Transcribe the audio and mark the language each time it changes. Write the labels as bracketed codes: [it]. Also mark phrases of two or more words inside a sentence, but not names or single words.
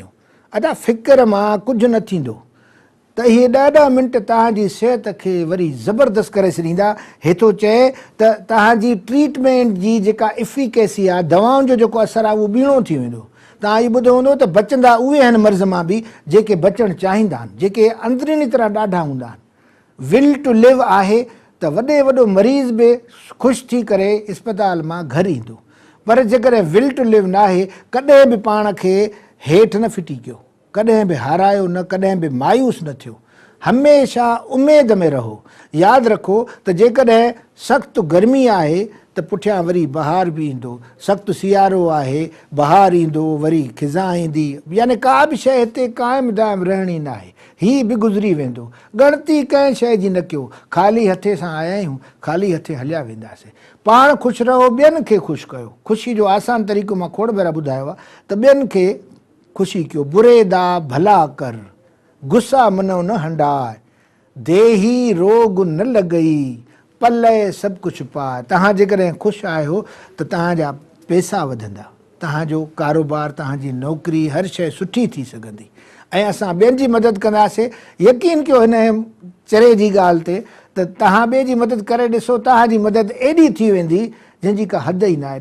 [sd] अदा फ़िक्र मां कुझु न थींदो। त इहे 10-10 मिंट तव्हांजी सिहत खे वरी ज़बरदस्त करे छॾींदा। हे थो चए त तव्हांजी ट्रीटमेंट जी जेका इफ़िकेसी आहे, दवाउनि जो जेको असरु आहे, उहो ॿीणो थी वेंदो। तव्हां इहो ॿुधो हूंदो त बचंदा उहे आहिनि मर्ज़ मां बि जेके बचणु चाहींदा आहिनि, जेके अंदरिनी तरह ॾाढा हूंदा आहिनि। [en] will to live [sd] आहे त वॾो मरीज़ बि ख़ुशि थी करे इस्पताल मां घरु ईंदो। पर जेकॾहिं [en] will to live [sd] न आहे, कॾहिं बि पाण खे हेठि न फिटी कयो, कॾहिं बि हारायो न, कॾहिं बि मायूस न थियो। हमेशह उमेद में रहो। यादि रखो त जेकॾहिं सख़्तु गर्मी आहे त पुठियां वरी बहार बि ईंदो, सख़्तु सियारो आहे बहार ईंदो, वरी खिज़ा ईंदी। यानी का बि शइ हिते क़ाइमु दाइमु रहणी न आहे, हीअ बि गुज़री वेंदो। ॻणती कंहिं शइ जी न कयो, ख़ाली हथे सां आया आहियूं, ख़ाली हथे हलिया वेंदासीं। पाण ख़ुशि रहो, ॿियनि खे ख़ुशि कयो। ख़ुशी जो आसान तरीक़ो मां खोड़ भेरा ॿुधायो आहे त ॿियनि खे ख़ुशी कयो। [pa] ਬੁਰੇ ਦਾ ਭਲਾ ਕਰ, ਗੁੱਸਾ ਮਨੋ ਨ ਹੰਢਾਏ, ਦੇਹੀ ਰੋਗ ਨ ਲੱਗਈ, ਪੱਲੇ ਸਭ ਕੁਝ ਪਾਏ। [sd] तव्हां जेकॾहिं ख़ुशि आहियो त तव्हांजा पैसा वधंदा, तव्हांजो कारोबार, तव्हांजी नौकिरी, हर शइ सुठी थी सघंदी। ऐं असां ॿियनि जी मदद कंदासीं। यकीन कयो हिन चरे जी ॻाल्हि ते त तव्हां ॿिए जी मदद करे ॾिसो, तव्हांजी मदद एॾी थी वेंदी जंहिंजी का हद ई न आहे।